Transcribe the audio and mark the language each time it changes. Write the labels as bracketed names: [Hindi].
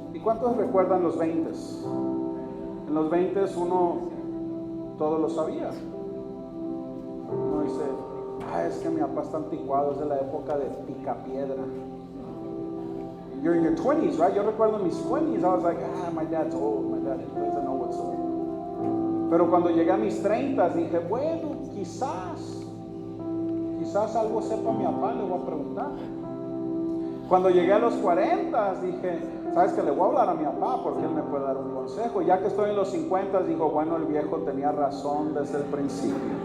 [Spanish] ¿Y cuántos recuerdan los 20? En los 20 uno todo lo sabía. Uno dice, es que mi papá está anticuado, es de la época de Picapiedra. [English] You're in your 20s, right? [Spanish] Yo recuerdo en mis 20s, [English] I was like, my dad's old, my dad doesn't know what's old. [Spanish] Pero cuando llegué a mis 30, dije, bueno, quizás algo sepa mi papá, le voy a preguntar. Cuando llegué a los 40, dije, ¿sabes qué? Le voy a hablar a mi papá porque él me puede dar un consejo. Ya que estoy en los 50, digo, bueno, el viejo tenía razón desde el principio.